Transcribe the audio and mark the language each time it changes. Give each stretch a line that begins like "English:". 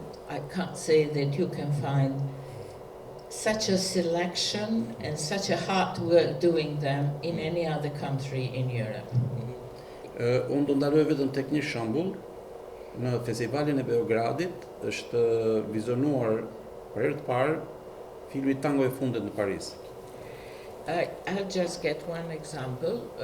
English: I can't say that you can find such a selection and such a hard work doing them in any other country in Europe.
Albanian: Unë do ndaloj vetëm tek një shembull. Në festivalin e Beogradit është vizionuar për herë të parë filmi Tango e fundit në Paris.
English: I'll just get one example.